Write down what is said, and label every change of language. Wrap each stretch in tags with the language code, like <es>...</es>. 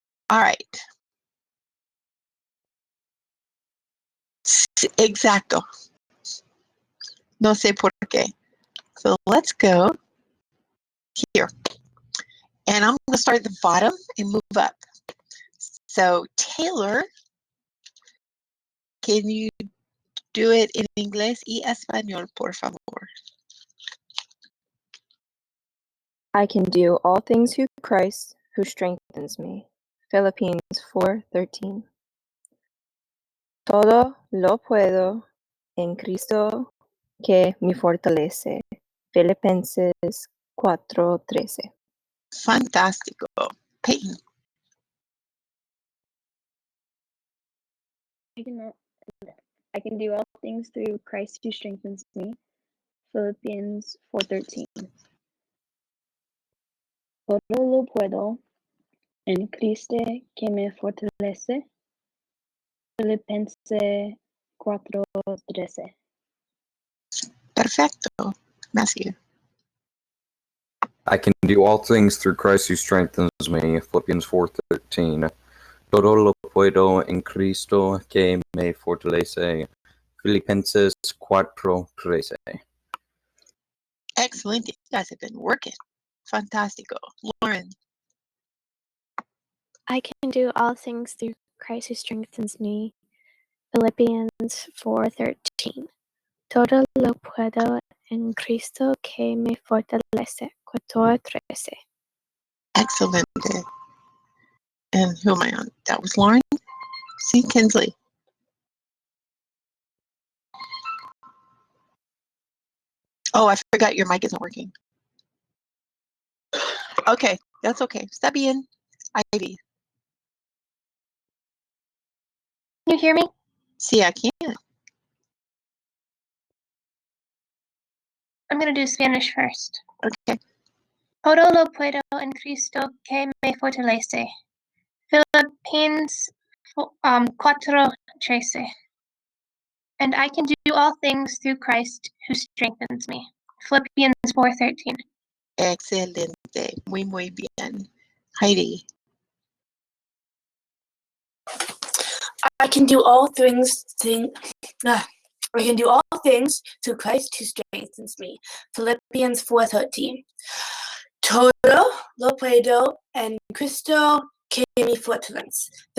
<en>All right.</en> <es>Exacto. No sé por qué.</es> <en>So let's go here. And I'm going to start at the bottom and move up. So Taylor, can you do it in</en> <es>inglés y español, por favor?</es> <en>I can do all things through Christ who strengthens me. Philippians 4:13.</en> <es>Todo lo puedo en Cristo que me fortalece. Filipenses 4:13. Fantástico. Peyton.</es> <en>I can do all things through Christ who strengthens me. Philippians 4:13.</en> <es>Todo lo puedo en Cristo que me fortalece. Filipenses 4:13. Perfecto. Matthew.</es> <en>I can do all things through Christ who strengthens me. Philippians 4:13.</en> <es>Todo lo puedo en Cristo que me fortalece. Filipenses 4:13.</es> <en>Excellent. You guys have been working.</en> <es>Fantastico. Lauren.</es> <en>I can do all things through Christ who strengthens me. Philippians 4:13.</en> <es>Todo lo puedo en Cristo que me fortalece. 4:13.</es> <en>Excellent. And who am I on? That was Lauren. See, Kinsley. Oh, I forgot your mic isn't working. Okay, that's okay.</en> <es>Está bien.</es> <en>Ivy. You hear me? See, I can. I'm going to do Spanish first. Okay.</en> <es>Todo lo puedo en Cristo que me fortalece.</es> <en>Philippines 4:13. And I can do all things through Christ who strengthens me. Philippians 4:13.</en> <es>Excelente. Muy bien. Heidi.</es> <en>I can do all things I can do all things through Christ who strengthens me. Philippians 4:13.</en> <es>Todo lo puedo en Cristo que me fortalece.</es>